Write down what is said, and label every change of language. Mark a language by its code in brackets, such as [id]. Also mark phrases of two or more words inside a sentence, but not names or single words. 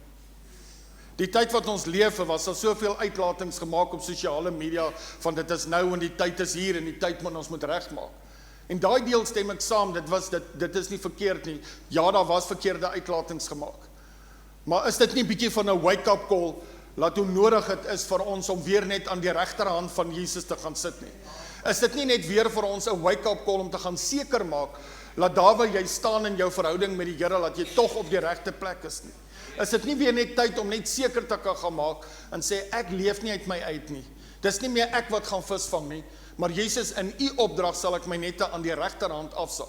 [af] Die tyd wat ons leef, was daar soveel uitlatings gemaak op sosiale media, van dit is nou en die tyd is hier en die tyd moet ons moet regmaak. En daai deel stem ek saam, dit is nie verkeerd nie. Ja, daar was verkeerde uitlatings gemaak. Maar is dit nie 'n bietjie van 'n [en] wake-up call, [af] laat hoe nodig het is vir ons om weer net aan die regterhand van Jesus te gaan sit nie? Is dit nie net weer vir ons 'n [en] wake-up call [af] om te gaan seker maak, laat daar waar jy staan in jou verhouding met die Here, laat jy tog op die regte plek is nie? Is dit nie weer net tyd om net seker te kan gaan maak en sê, ek leef nie uit my uit nie. Dis nie meer ek wat gaan visvang nie, maar Jesus, in u opdrag sal ek my nette aan die regterhand afsal.